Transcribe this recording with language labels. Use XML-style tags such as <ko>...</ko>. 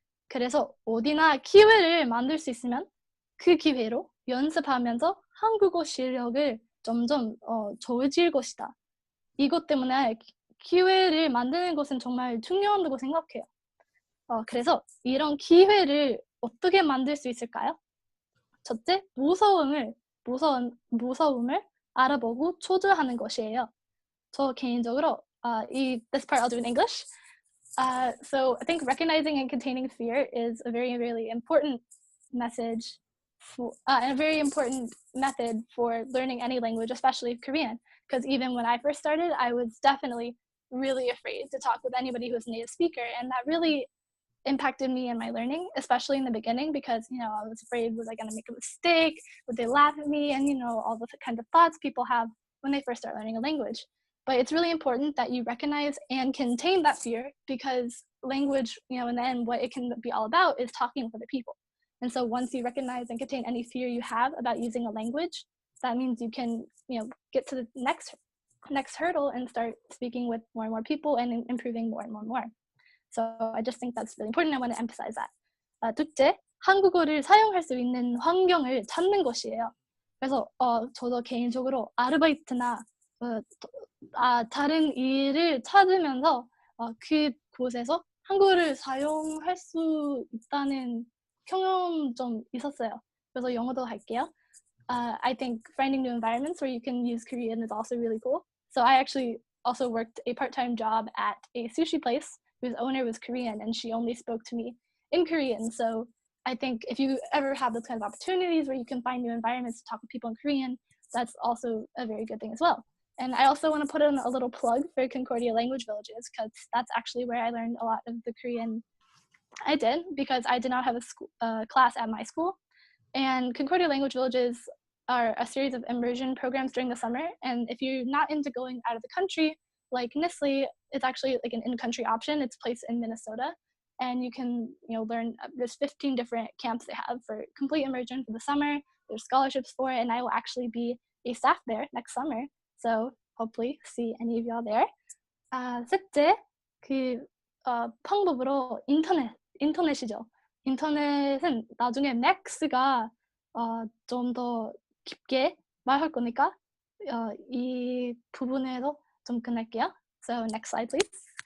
<ko>그래서 어디나 기회를 만들 수 있으면 그 기회로 연습하면서 한국어 실력을 점점 좋아질 것이다. 이것 때문에 기회를 만드는 것은 정말 중요하다고 생각해요. 그래서 이런 기회를 어떻게 만들 수 있을까요? 첫째, 무서움을 알아보고 초조하는 것이에요. 저 개인적으로</ko> <en>this part I'll do in English. So I think recognizing and containing fear is a very, really important message and a very important method for learning any language, especially Korean. Because even when I first started, I was definitely really afraid to talk with anybody who was a native speaker, and that really impacted me in my learning, especially in the beginning, because I was afraid, was I going to make a mistake? Would they laugh at me? And all the kind of thoughts people have when they first start learning a language. But it's really important that you recognize and contain that fear, because language, in the end, what it can be all about is talking with other people. And so once you recognize and contain any fear you have about using a language, that means you can, get to the next hurdle and start speaking with more and more people and improving more and more and more. So I just think that's really important. I want to emphasize that.</en> <ko>둘째, 한국어를 사용할 수 있는 환경을 찾는 것이에요. 그래서 저도 개인적으로 아르바이트나 다른 일을 찾으면서 그곳에서 한국어를 사용할 수 있다는 경험 좀 있었어요. 그래서 영어도 할게요.</ko> <en>I think finding new environments where you can use Korean is also really cool. So I actually also worked a part-time job at a sushi place whose owner was Korean, and she only spoke to me in Korean. So I think if you ever have those kind of opportunities where you can find new environments to talk with people in Korean, that's also a very good thing as well. And I also want to put in a little plug for Concordia Language Villages, because that's actually where I learned a lot of the Korean I did, because I did not have a class at my school. And Concordia Language Villages are a series of immersion programs during the summer. And if you're not into going out of the country, like NSLI, it's actually like an in-country option. It's placed in Minnesota, and you can learn. There's 15 different camps they have for complete immersion for the summer. There's scholarships for it, and I will actually be a staff there next summer. So hopefully see any of y'all there.</en> <ko>셋째, 방법으로 인터넷이죠. 인터넷은 나중에 맥스가 좀 더 깊게 말할 거니까 이 부분에서 좀 끝낼게요.</ko> <en>So next slide, please.</en>